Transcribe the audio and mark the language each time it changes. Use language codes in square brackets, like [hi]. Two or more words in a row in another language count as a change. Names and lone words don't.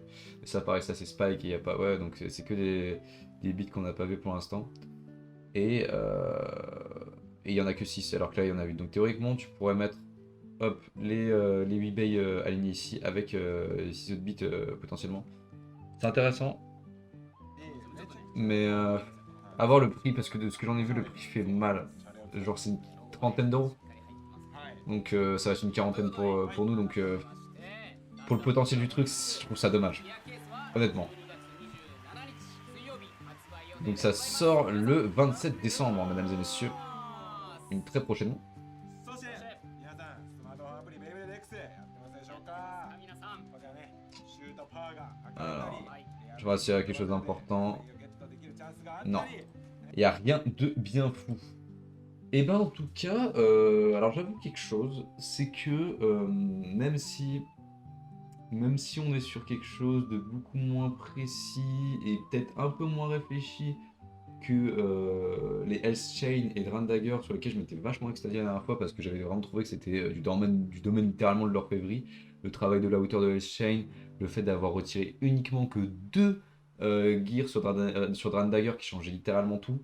[fr] Et ça, pareil, ça, c'est spike et il n'y a pas. Ouais, donc c'est que des bits qu'on n'a pas vu pour l'instant. Et il y en a que 6, alors que là, il y en a 8. Donc théoriquement, tu pourrais mettre hop, les 8 bays alignés ici avec les 6 autres bits potentiellement. C'est intéressant, [ja] いいですね。 [fr] mais à voir le prix, parce que de ce que j'en ai vu, le prix fait mal. Genre, c'est une trentaine d'euros. [ja] はい。 [fr] Donc ça va être une quarantaine pour nous. Donc pour le potentiel du truc, je trouve ça dommage. Honnêtement. Donc ça sort le 27 décembre, mesdames et messieurs. Une très prochainement. [ja] そして皆さんスマートフォンアプリベイベード X やってますでしょうか？皆さん、こちらね、シュートパワーが [fr] Alors, [ja] 上がったり、 [fr] je vois s'il y a quelque chose d'important. [ja] ゲットできるチャンスがあったり [fr] Non. Il n'y a rien de bien fou. Et ben en tout cas, alors j'avoue quelque chose, c'est que même si on est sur quelque chose de beaucoup moins précis et peut-être un peu moins réfléchi que les Hell's Chain et Drain Dagger sur lesquels je m'étais vachement extasié la dernière fois parce que j'avais vraiment trouvé que c'était du domaine littéralement de l'orfèvrerie, le travail de la hauteur de Hell's Chain, le fait d'avoir retiré uniquement que 2 gears sur Drain Dagger qui changeait littéralement tout.